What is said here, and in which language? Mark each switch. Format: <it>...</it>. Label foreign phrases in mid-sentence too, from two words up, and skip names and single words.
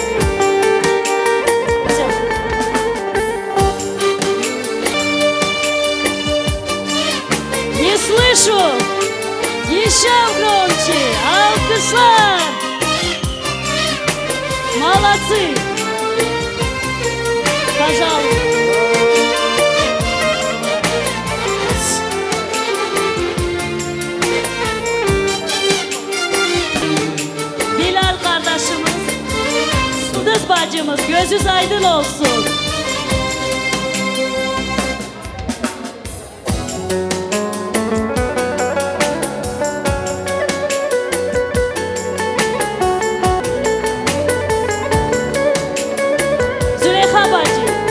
<ru>Не слышу. Еще громче. Алкышlar. Молодцы. Пожалуйста.</ru> <tr>Bilal kardeşimiz, Suduz bacımız, gözünüz aydın olsun. Züleyha bacı.</tr>